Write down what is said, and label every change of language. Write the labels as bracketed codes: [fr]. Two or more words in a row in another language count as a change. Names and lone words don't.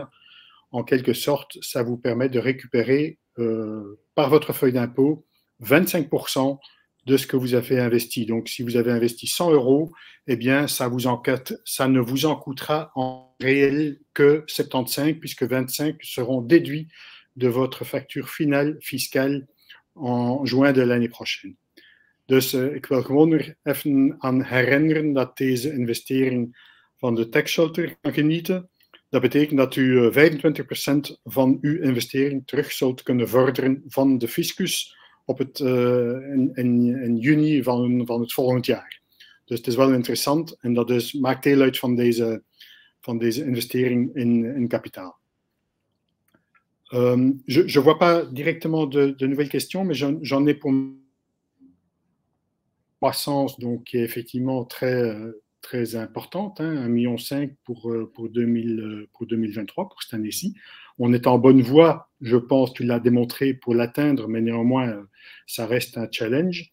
[fr] En quelque sorte, ça vous permet de récupérer par votre feuille d'impôt 25% de ce que vous avez investi. Donc, si vous avez investi 100 €, eh bien, ça ne vous en coûtera en réel que 75, puisque 25 seront déduits de votre facture finale fiscale en juin de l'année prochaine. [nl] Dus ik wil gewoon weer even aan herinneren dat deze investering van de tax shelter kan genieten. Dat betekent dat u 25% van uw investering terug zult kunnen vorderen van de fiscus in juni van het volgend jaar. Dus het is wel interessant en dat maakt deel uit van deze investering in kapitaal. [fr] Je vois pas directement de nouvelles questions, mais j'en ai pour croissance donc qui est effectivement très importante, hein, 1,5 million pour 2023, pour cette année-ci. On est en bonne voie, je pense, tu l'as démontré, pour l'atteindre, mais néanmoins, ça reste un challenge.